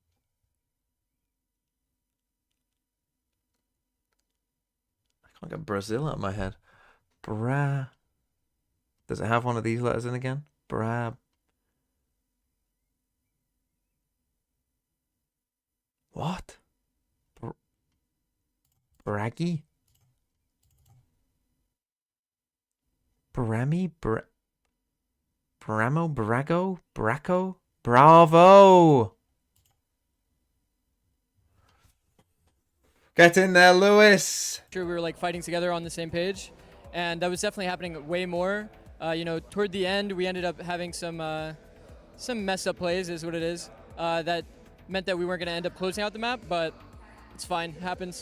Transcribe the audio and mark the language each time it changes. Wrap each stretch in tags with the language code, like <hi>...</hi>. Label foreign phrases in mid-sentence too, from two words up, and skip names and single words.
<en>I can't get Brazil out of my head. Bra. Does it have one of these letters in again? Bra. What? Braggy? Brami? Bramo? Brago? Braco? Bravo! Get in there, Lewis! Sure, we were like fighting together on the same page, and that was definitely happening way more. You know, toward the end, we ended up having some messed up plays, is what it is. That meant that we weren't going to end up closing out the map, but it's fine, it happens.</en>